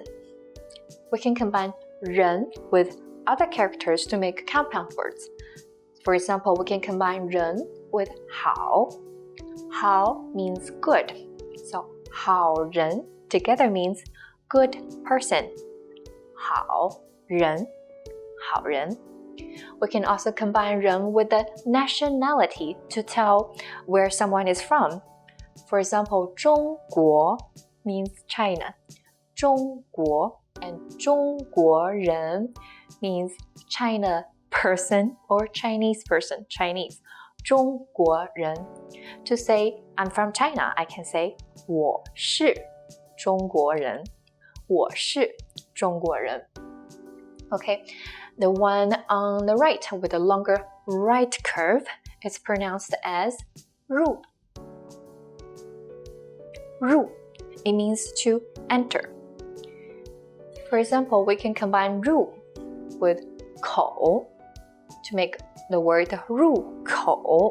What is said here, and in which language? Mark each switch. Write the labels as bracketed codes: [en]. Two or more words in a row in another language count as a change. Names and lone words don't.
[en] We can combine 人 with other characters to make compound words. For example, we can combine 人 with 好. 好 means good. So 好人 together means good person. [zh] 好人 好人. [en] We can also combine 人 with the nationality to tell where someone is from. For example, 中国 means China. 中国 and 中国人 means China person or Chinese person, Chinese. 中国人. To say I'm from China, I can say [zh] 我是中国人. 我是中国人. [en] Okay, the one on the right with the longer right curve is pronounced as 入. 入. It means to enter. For example, we can combine 入 with 口 to make the word 入口.